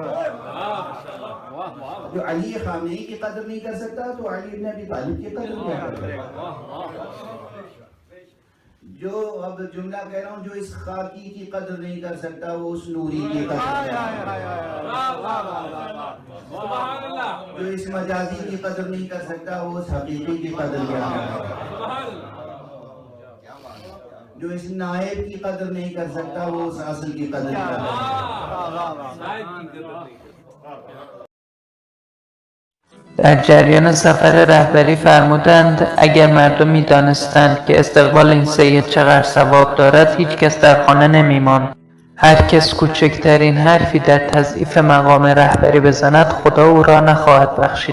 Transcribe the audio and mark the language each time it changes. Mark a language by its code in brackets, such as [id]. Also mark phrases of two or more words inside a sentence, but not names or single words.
[hi] जो अली खामनेई की कदर नहीं कर सकता तो अली इब्न अबी तालिब की कदर क्या करेगा जो अब जुमला कह रहा हूँ जो इस खाकी की कदर नहीं कर सकता वो उस नूरी की कदर जो इस मजाजी की कदर नहीं कर सकता वो उस हकीकी की कदर क्या जो इस नायब की कदर नहीं कर सकता वो उस असल की कदर क्या [fa] در جریان سفر رهبری فرمودند اگر مردم می‌دانستند که استقبال این سید چقدر ثواب دارد هیچ کس در خانه نمی‌ماند. هر کس کوچکترین حرفی در تضعیف مقام رهبری بزند خدا او را نخواهد بخشید.